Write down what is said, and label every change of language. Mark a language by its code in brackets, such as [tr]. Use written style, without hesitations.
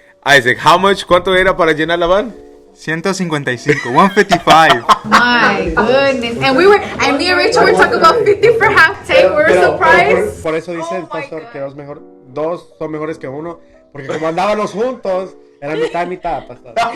[es] Isaac, ¿cuánto era para llenar la van? 155, 155. [en] My goodness. And me and Rachel were talking about 50 for half tank. We were surprised. [es] Por eso dice el pastor que dos son mejores que uno, porque como andábamos juntos, era mitad y mitad, pastor.